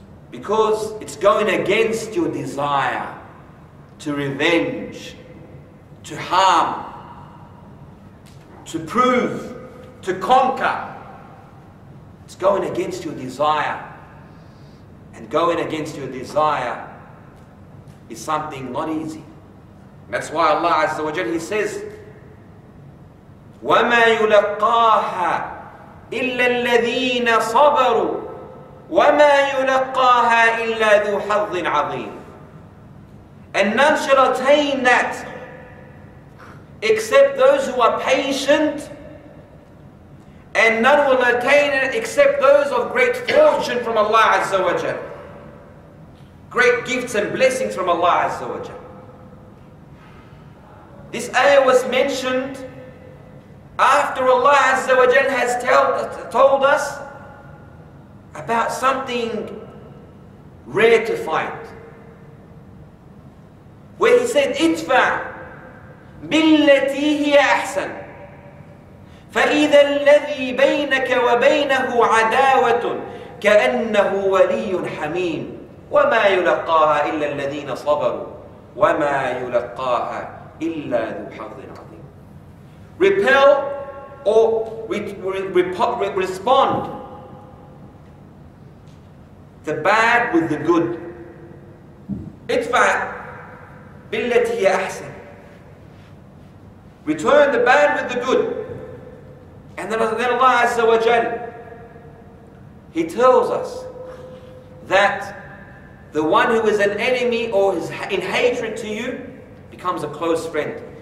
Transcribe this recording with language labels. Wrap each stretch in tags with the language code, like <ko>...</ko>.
<en>Because it's going against your desire to revenge, to harm, to prove, to conquer. It's going against your desire. And going against your desire is something not easy. That's why Allah Azza wa Jalla, He says,</en> <ar>وَمَا يُلَقَّاهَا إِلَّا الَّذِينَ صَبَرُوا وَمَا يُلَقَّاهَا إِلَّا ذُو حَظٍّ عَظِيمٍ.</ar> <en>And none shall attain that except those who are patient, and none will attain it except those of great fortune from Allah Azza wa Jalla. Great gifts and blessings from Allah Azza wa Jalla. This ayah was mentioned after Allah Azza wa Jalla has told us about something rare to find. Where He said,</en> <ar>idfa billati hiya ahsan فإذا الذي بينك وبينه عداوة كأنه ولي حميم وما يلقاها إلا الذين صبروا وما يلقاها إلا ذو حظ عظيم.</ar> <en>Repel or respond the bad with the good.</en> <ar>ادفع بالتي هي أحسن.</ar> <en>Return the bad with the good. And then Allah Azza wa Jal, He tells us that the one who is an enemy or is in hatred to you becomes a close friend.</en>